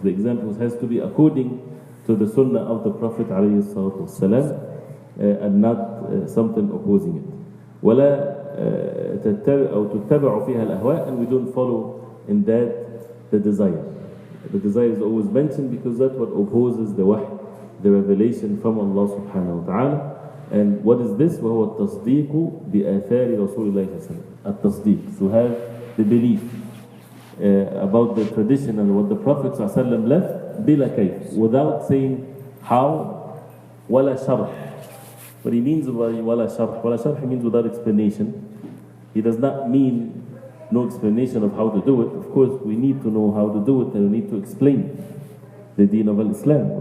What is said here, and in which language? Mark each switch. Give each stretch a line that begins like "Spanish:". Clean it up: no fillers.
English: The examples has to be according to the Sunnah of the Prophet ﷺ, and not something opposing it.
Arabic: ولا تتبع فيها الأهواء,
English: and we don't follow in that the desire. The desire is always mentioned because that's what opposes the wahy, the revelation from Allah subhanahu wa ta'ala. And what is this?
Arabic: وهو التصديق بآثار رسول الله صلى الله عليه وسلم. التصديق,
English: to have the belief about the tradition and what the Prophet صلى الله عليه وسلم left
Arabic: بلا كيف,
English: without saying how,
Arabic: ولا شرح.
English: What he means by wala sharh means without explanation. He does not mean no explanation of how to do it. Of course, we need to know how to do it, and we need to explain the deen of Islam.